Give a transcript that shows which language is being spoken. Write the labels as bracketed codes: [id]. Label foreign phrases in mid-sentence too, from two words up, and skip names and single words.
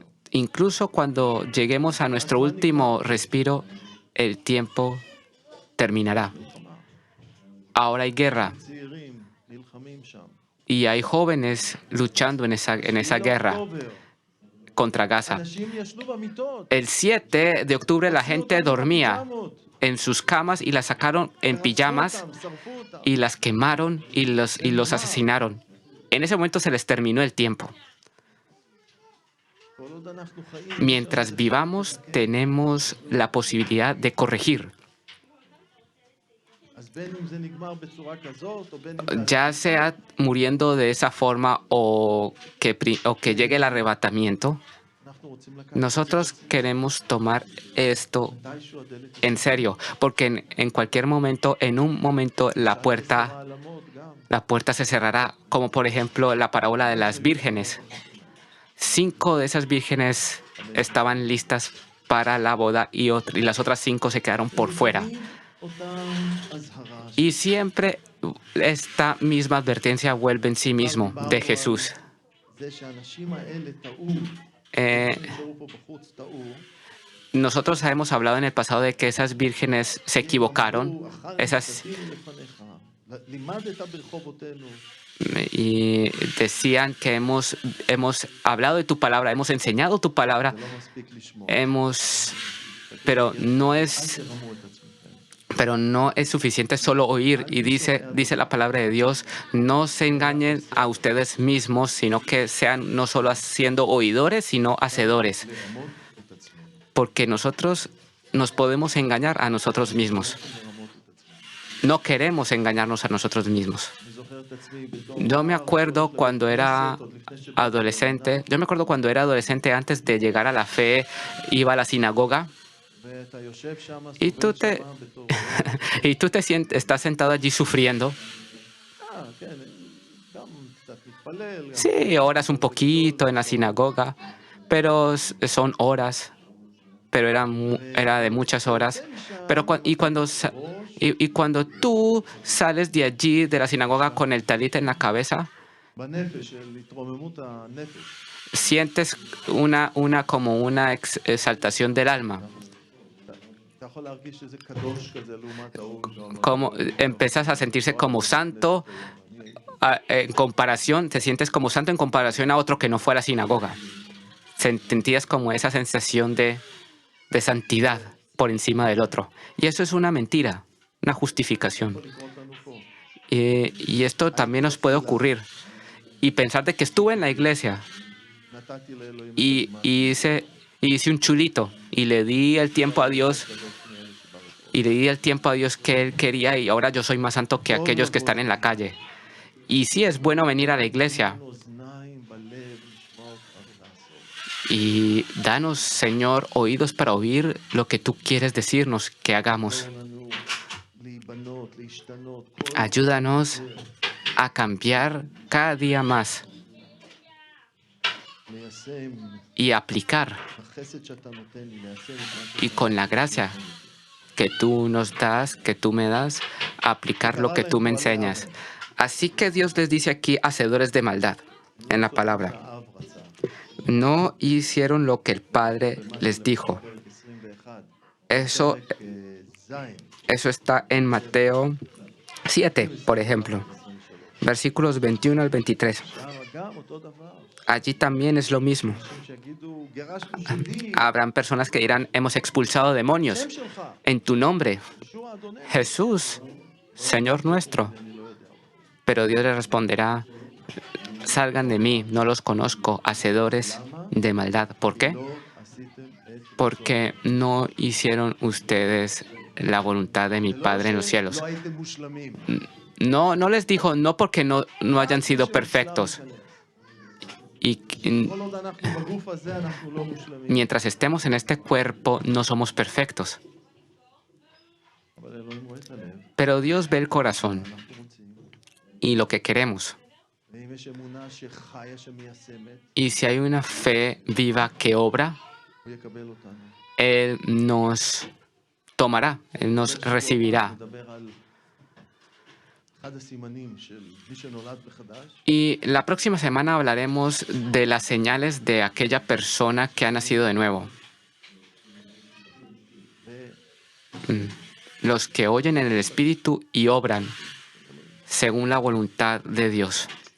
[es] Incluso cuando lleguemos a nuestro último respiro, el tiempo terminará. [he] מלחמה. [es] Ahora hay guerra [he] צעירים נלחמים שם. [es] y hay jóvenes luchando en esa guerra [he] באוקטובר, [es] contra Gaza. [he] אנשים ישנו במיטות. [es] El 7 de octubre la [he] הוציאו [es] gente [he] אותם [es] dormía [he] בפיג'מות, [es] en sus camas y las sacaron en [he] רצחו [es] pijamas [he] אותם, שרפו אותם. [es] y las quemaron y los asesinaron. En ese momento se les terminó el tiempo. [he] כל עוד אנחנו חיים, [es] Mientras vivamos, tenemos la posibilidad de corregir. [he] אז בין אם זה נגמר בצורה כזאת, או בין אם זה... [es] Ya sea muriendo de esa forma o que llegue el arrebatamiento, [he] אנחנו רוצים לקחת [es] nosotros queremos tomar esto [he] מתישהו הדלת [es] en serio, porque en cualquier momento, en un momento, la puerta se cerrará, como por ejemplo la parábola de las vírgenes. 5 de esas vírgenes estaban listas para la boda y las otras 5 se quedaron por fuera. [he] אותם אזהרה. [es] Y siempre esta misma advertencia vuelve en sí mismo de Jesús. [he] זה שהאנשים האלה טעו, שנשארו פה בחוץ טעו, [es] Nosotros hemos hablado en el pasado de que esas vírgenes se equivocaron, esas, [he] לימדת ברחובותינו, [es] y decían que hemos hablado de tu palabra, hemos enseñado tu palabra, [he] זה לא מספיק לשמוע. [es] pero no [he] אל [es] es, [he] תרמו את עצמכם. [es] pero no es suficiente solo oír. Y dice la palabra de Dios, no se engañen a ustedes mismos, sino que sean no solo siendo oidores, sino hacedores. [he] לרמות את עצמנו. [es] Porque nosotros nos podemos engañar a nosotros mismos. [he] לרמות את עצמנו. [es] No queremos engañarnos a nosotros mismos. [he] אני זוכר את עצמי בתור... [es] Yo me acuerdo cuando era adolescente, antes de llegar a la fe, iba a la sinagoga [he] ואתה יושב שם, [es] y tú [he] סובל [es] te, [he] שמה בתור... [es] estás sentado allí sufriendo. [he] כן, גם קצת מתפלל. גם- [es] Sí, oras un poquito en la sinagoga, pero son horas, pero era de muchas horas. Pero cuando tú sales de allí, de la sinagoga, con el talit en la cabeza, [he] בנפש של התרוממות הנפש. [es] sientes como una exaltación del alma. [he] אתה יכול להרגיש שזה קדוש כזה לעומת ההוא. [es] Como empiezas a sentirse como santo en comparación, te sientes como santo en comparación a otro que no fue a la sinagoga. Sentías como esa sensación de santidad por encima del otro. Y eso es una mentira, una justificación. [he] לקרות לנו פה. [es] Y esto también nos puede ocurrir. Y pensar de que estuve en la iglesia [he] נתתי לאלוהים [es] y hice un chulito y le di el tiempo a Dios. Y le di el tiempo a Dios que Él quería y ahora yo soy más santo que aquellos que están en la calle. Y sí es bueno venir a la iglesia. [he] אוזניים בלב לשמוע אותך ולעשות. [es] Y danos, Señor, oídos para oír lo que tú quieres decirnos que hagamos. [he] תן לנו להיבנות, להשתנות. כל [es] Ayúdanos a cambiar cada día más [he] ליישם, [es] y aplicar. [he] בחסד שאתה נותן לי, ליישם את מה [es] Y con la gracia que tú nos das, que tú me das, aplicar lo que tú me enseñas. Así que Dios les dice aquí, hacedores de maldad, en la palabra. [he] שהאב רצה. [es] No hicieron lo que el Padre les dijo. [he] פרק 21, [es] Eso, [he] פרק ז', [es] eso está en Mateo 7, por ejemplo, versículos 21 al 23. [he] שם גם אותו דבר. [es] Allí también es lo mismo. [he] שיגידו, גירשנו שלי, [es] Habrán personas que dirán, hemos expulsado demonios [he] שם שלך, [es] en tu nombre, [he] ישוע אדוננו. [es] Jesús, Señor nuestro. [he] אני לא יודע. [es] Pero Dios les responderá, salgan de mí, no los conozco, hacedores de maldad. ¿Por qué? [he] לא עשיתם את... [es] Porque no hicieron ustedes la voluntad de mi Padre en los cielos. [he] לא הייתם מושלמים. [es] No les dijo, no porque no hayan sido perfectos. Y [he] כל עוד אנחנו בגוף הזה, אנחנו לא מושלמים. [es] mientras estemos en este cuerpo, no somos perfectos. [he] אבל אלוהים רואה את הלב, [es] Pero Dios ve el corazón [he] אנחנו רוצים. [es] y lo que queremos. [he] ואם יש אמונה שחיה, שמיישמת, [es] Y si hay una fe viva que obra, [he] הוא יקבל אותנו. [es] Él nos tomará, Él nos recibirá. Y la próxima semana hablaremos de las señales de aquella persona que ha nacido de nuevo. Los que oyen en el Espíritu y obran según la voluntad de Dios.